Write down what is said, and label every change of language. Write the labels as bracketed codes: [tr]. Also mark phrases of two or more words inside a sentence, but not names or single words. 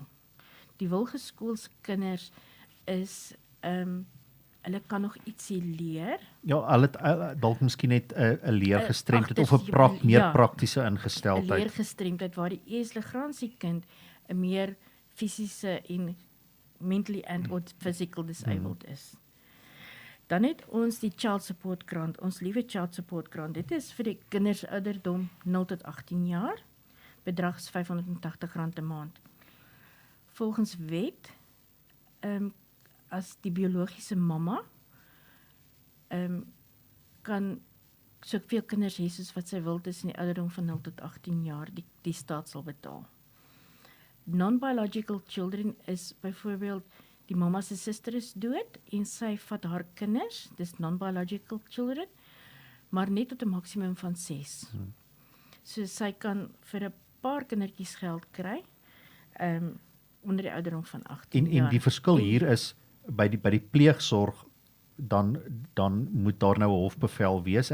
[af] Die Wilgeskool se kinders is, hulle kan nog ietsie leer. Ja, hulle het dalk miskien net 'n leergestremdheid of 'n meer praktiese ingesteldheid. 'n leergestremdheid waar die Eesligransie kind 'n meer fisiese en [en] mentally and or physical disabled [af] is. Dan het ons die Child Support Grant, ons liewe Child Support Grant. Dit is vir die kinders ouderdom 0 tot 18 jaar. Bedrag is R580 'n maand. Volgens wet, as die biologiese mamma kan soveel kinders hê soos wat sy wil tussen die ouderdom van 0 tot 18 jaar, die staat sal betaal. [en] Non-biological children [af] is byvoorbeeld die mamma se suster is dood en sy vat haar kinders, dis [en] non-biological children, [af] maar net tot 'n maksimum van 6. So sy kan vir 'n paar kindertjies geld kry, onder die ouderdom van 18 jaar. En die verskil hier is, by die pleegsorg, dan moet daar nou 'n hofbevel wees.